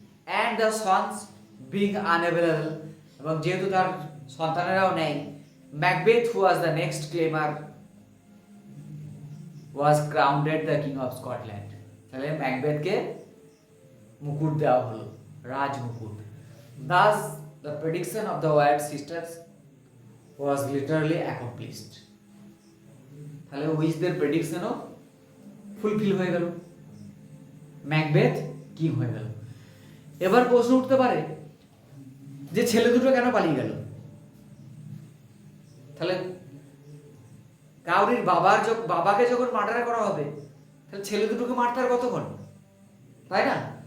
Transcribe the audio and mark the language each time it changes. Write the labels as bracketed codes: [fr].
[en] and the sons being unavailable, [bn] এবং যেহেতু তার সন্তানেরাও নেই, [en] Macbeth who was the next claimer was crowned the king of Scotland. [bn] তাহলে ম্যাকবেথকে মুকুট দেওয়া হলো, রাজ মুকুট। [en] Thus the prediction of the Wyatt sisters was literally accomplished. [bn] তাহলে উইচদের প্রেডিকশনও ফুলফিল হয়ে গেল, ম্যাকবেথ কিং হয়ে গেল। এবার প্রশ্ন উঠতে পারে যে ছেলে দুটো কেন পালিয়ে গেল? তাহলে কাউরির বাবাকে যখন মার্ডার করা হবে তাহলে ছেলে দুটোকে মারতে আর কতক্ষণ, তাই না?